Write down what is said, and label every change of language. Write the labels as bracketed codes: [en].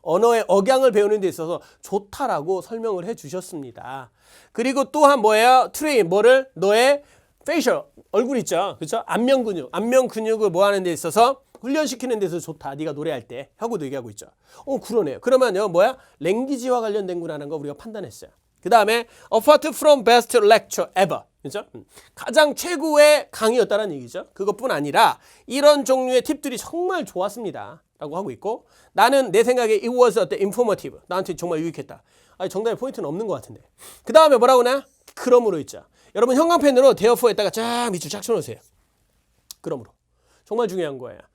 [ko] 언어의 억양을 배우는 데 있어서 좋다라고 설명을 해 주셨습니다. 그리고 또한 뭐예요? 트레인. 뭐를? 너의 페이셜. 얼굴 있죠. 그렇죠? 안면 근육을 뭐 하는 데 있어서 훈련시키는 데서 좋다. 네가 노래할 때 하고도 얘기하고 있죠. 그러네요. 그러면요 뭐야? 랭귀지와 관련된 거라는 거 우리가 판단했어요. 그 다음에 [en] apart from best lecture ever. [ko] 그렇죠? 가장 최고의 강의였다는 얘기죠. 그것뿐 아니라 이런 종류의 팁들이 정말 좋았습니다. 라고 하고 있고 나는 내 생각에 [en] it was informative. [ko] 나한테 정말 유익했다. 정답에 포인트는 없는 것 같은데. 그 다음에 뭐라고 하나? 그러므로 있죠. 여러분 형광펜으로 therefore에다가 쫙 밑줄 쫙 쳐놓으세요. 그러므로. 정말 중요한 거예요.